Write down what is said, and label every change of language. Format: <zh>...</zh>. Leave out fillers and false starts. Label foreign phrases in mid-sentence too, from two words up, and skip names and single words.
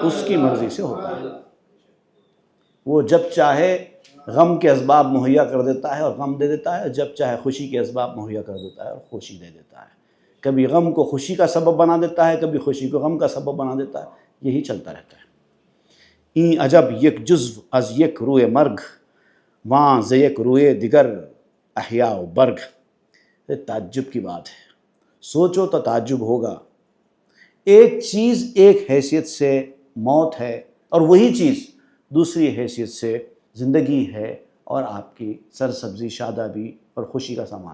<ur>اس کی مرضی سے ہوتا ہے. وہ جب چاہے غم کے اسباب مہیا کر دیتا ہے اور غم دے دیتا ہے، جب چاہے خوشی کے اسباب مہیا کر دیتا ہے اور خوشی دے دیتا ہے. کبھی غم کو خوشی کا سبب بنا دیتا ہے، کبھی خوشی کو غم کا سبب بنا دیتا ہے. یہی چلتا رہتا ہے.</ur> <fa>این عجب یک جزو از یک روئے مرگ، وہاں ز یک روئے دیگر احیاء و برگ.</fa> <ur>یہ تعجب کی بات ہے. سوچو تو تعجب ہوگا. ایک چیز ایک حیثیت سے موت ہے اور وہی چیز دوسری حیثیت سے زندگی ہے اور آپ کی سرسبزی، شادابی اور خوشی کا سامان.</ur>